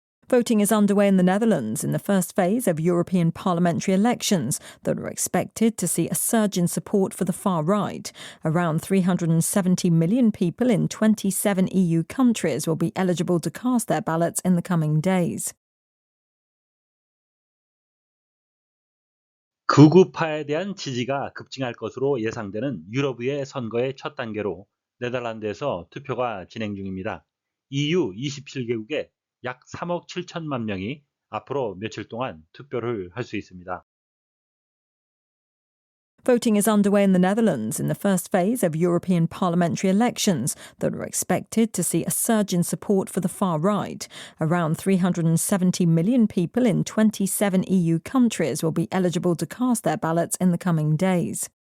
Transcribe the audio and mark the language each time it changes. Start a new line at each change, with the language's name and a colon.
English: Voting is underway in the Netherlands in the first phase of European parliamentary elections that are expected to see a surge in support for the far right. Around 370 million people in 27 EU countries will be eligible to cast their ballots in the coming days.
Korean: 극우파에 대한 지지가 급증할 것으로 예상되는 유럽의 선거의 첫 단계로 네덜란드에서 투표가 진행 중입니다. EU 27개국에 약 3억 7천만 명이 앞으로 며칠 동안 투표를 할 수 있습니다.
English: Voting is underway in the Netherlands in the first phase of European parliamentary elections that are expected to see a surge in support for the far right. Around 370 million people in 27 EU countries will be eligible to cast their ballots in the coming days.